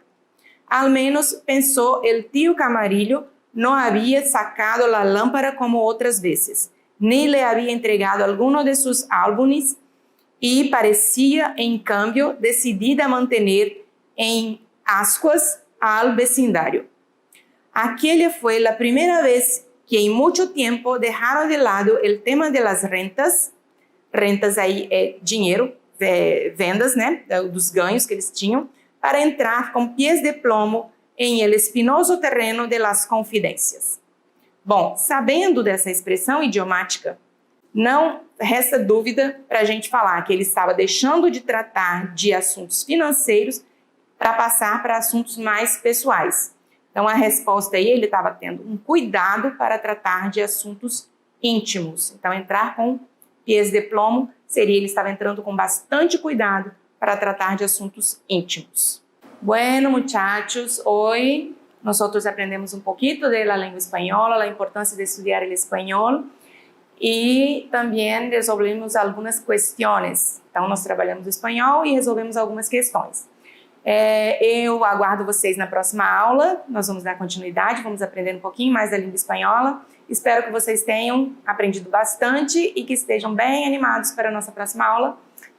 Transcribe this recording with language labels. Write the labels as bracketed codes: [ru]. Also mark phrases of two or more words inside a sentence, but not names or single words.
[es] Al menos, pensó, el tío Camarillo no había sacado la lámpara como otras veces, ni le había entregado alguno de sus álbumes y parecía, en cambio, decidida a mantener en ascuas al vecindario. Aquella fue la primera vez que en mucho tiempo dejaron de lado el tema de las rentas [pt] aí é dinheiro, vendas, né, dos ganhos que eles tinham, para entrar com [es] pies de plomo [pt] em [es] el espinoso terreno de las confidências. [pt] Bom, sabendo dessa expressão idiomática, não resta dúvida para a gente falar que ele estava deixando de tratar de assuntos financeiros para passar para assuntos mais pessoais. Então, a resposta aí, ele estava tendo um cuidado para tratar de assuntos íntimos. Então, entrar com [es] pies de plomo [pt] seria ele estava entrando com bastante cuidado para tratar de assuntos íntimos. [es] Bueno, muchachos, hoy nosotros aprendemos un poquito de la lengua española, la importancia de estudiar el español y también resolvemos algunas cuestiones. [pt] Então, nós trabalhamos o espanhol e resolvemos algumas questões. Eu aguardo vocês na próxima aula, nós vamos dar continuidade, vamos aprender um pouquinho mais da língua espanhola. Espero que vocês tenham aprendido bastante e que estejam bem animados para a nossa próxima aula.